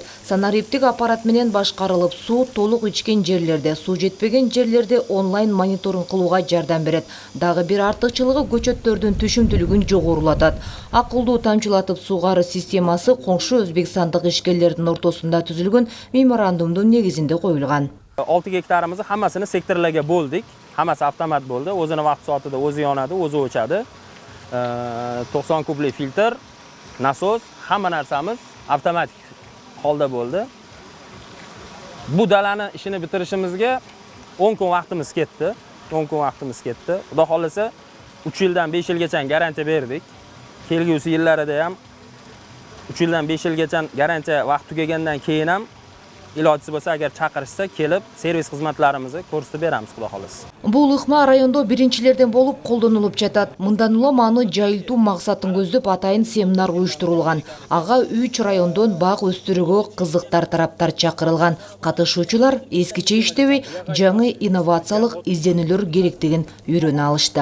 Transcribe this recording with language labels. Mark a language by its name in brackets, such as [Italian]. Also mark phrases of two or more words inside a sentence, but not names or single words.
[Kyrgyz] Санариптик аппарат менен башкарылып, суу толук ичкен жерлерде, суу жетпеген жерлерде онлайн мониторинг кылууга жардам берет. Дагы бир артыкчылыгы көчөттөрдүн түшүмдүүлүгүн жогорулатат. Акылдуу тамчылатып сугаруу системасы коңшу өзбекстандык ишкерлердин ортосунда түзүлгөн меморандумдун негизинде коюлган. [Uzbek] 6 gektarimizni hammasini sektorlarga bo'ldik. Hammasi avtomat bo'ldi. O'zini vaqt soatida o'zi yonadi, o'zi o'chadi. 90 kubli filtr, nasos, hamma narsamiz avtomatik holda bo'ldi. Bu dalani ishini bitirishimizga 10 kun vaqtimiz ketdi. 10 kun vaqtimiz ketdi. Xudo xolasa 3 yildan 5 yilgacha garantiya berdik. Kelgusi yillarida ham 3 yildan 5 yilgacha garantiya vaqt tugagandan keyin ham ilojisi bo'lsa agar chaqirishsa kelib servis xizmatlarimizni ko'rsatib beramiz xudo xolasa. [Kyrgyz] Бул ыкма райондо биринчилерден болуп колдонулуп жатат. Мындан улам аны жайылтуу максатын көздөп атайын семинар уюштурулган. Ага 3 райондон бак өстүрүүгө кызыктар тараптар чакырылган. Катышуучулар эскиче иштебей, жаңы инновациялык изденүүлөр керектигин үйрөнө алышты.